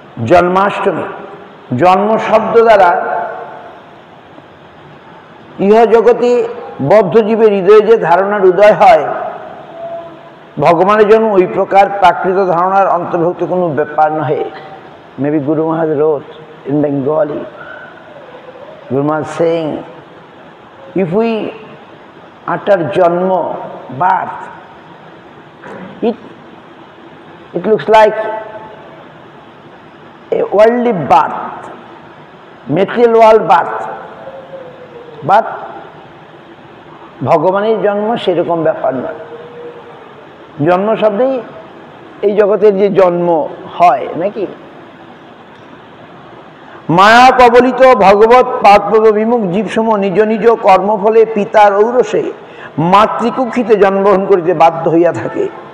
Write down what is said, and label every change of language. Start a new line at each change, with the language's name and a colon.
Bangla: জন্মাষ্টমী, জন্ম শব্দ দ্বারা ইহ জগতে বদ্ধজীবের হৃদয়ে যে ধারণার উদয় হয়, ভগবানের জন্য ওই প্রকার প্রাকৃত ধারণার অন্তর্ভুক্ত কোনো ব্যাপার নহে।
English: maybe Guru Maharaj wrote in Bengali, Guru Maharaj saying, if we utter janma, birth, it looks like a worldly birth, material world birth, but
Bangla: ভগবানের জন্ম সেরকম ব্যাপার নয়। জন্ম শব্দেই এই জগতের যে জন্ম হয় নাকি, মায়া কবলিত ভগবত পাদপদ বিমুখ জীবসমূহ নিজ নিজ কর্মফলে পিতার ঔরসে মাতৃকুক্ষিতে জন্মগ্রহণ করিতে বাধ্য হইয়া থাকে।